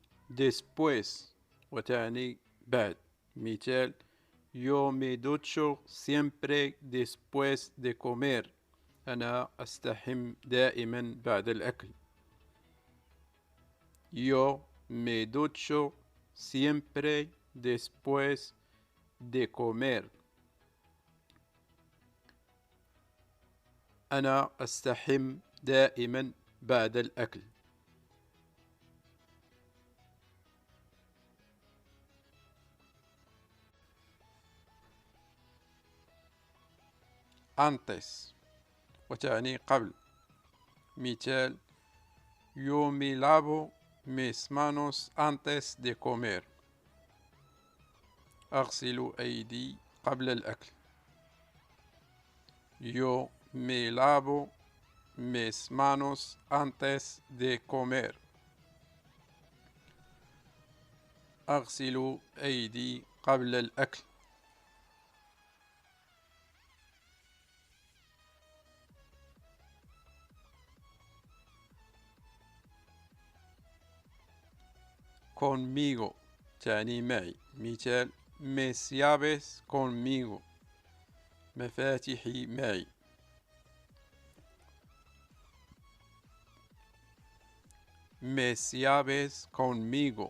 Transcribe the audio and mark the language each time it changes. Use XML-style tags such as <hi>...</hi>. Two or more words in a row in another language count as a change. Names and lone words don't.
<ar>después وتعني بعد. مثال:</ar> <es>Yo me ducho siempre después de comer.</es> <ar>أنا أستحم دائما بعد الأكل.</ar> <es>Yo me ducho siempre después de comer.</es> <ar>أنا أستحم دائما بعد الأكل. antes وتعني قبل. مثال:</ar> <es>Yo me lavo mis manos antes de comer.</es> <ar>أغسل أيدي قبل الأكل.</ar> <es>Yo me lavo mis manos antes de comer.</es> <ar>أغسل أيدي قبل الأكل. conmigo تعني معي. مثال:</ar> <es>mis llaves conmigo.</es> <ar>مفاتيحي معي.</ar> <es>mis llaves conmigo.</es>